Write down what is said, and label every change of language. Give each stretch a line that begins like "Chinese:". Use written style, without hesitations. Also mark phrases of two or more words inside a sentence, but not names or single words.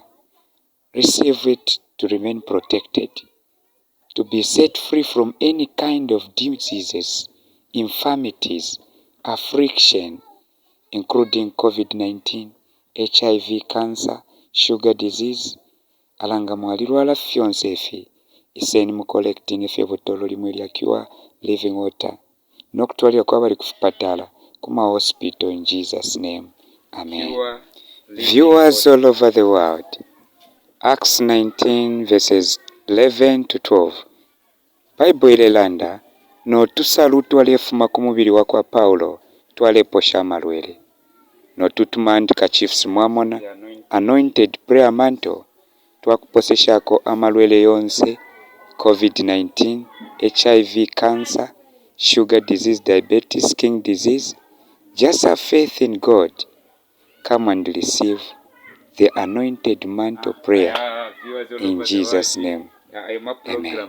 English: Receive it to remain protected, to be set free from any kind of diseases, infirmities, affliction, including COVID-19, HIV, cancer, sugar disease.
Bemba: Alanga mwalirwala fyonse efi iseni mu collecting efi botolo limwe lya
English: pure living water
Bemba: nokutwalira kwa bali kupatala kuma hospital
English: in Jesus name. Amen. Viewers all over the world, Acts 19 verses 11 to 12.
Bemba: Bible ilelanda no tusalu twalefuma ku mubiri wa kwa Paulo twaleposha amalwele no tutumandika chiefs mwamona
English: anointed prayer mantle
Bemba: twakuposeshako amalwele yonse
English: COVID-19, HIV, cancer, sugar disease, diabetes, skin disease. Just have faith in God. Come and receive the anointed mantle prayer in Jesus name. Amen.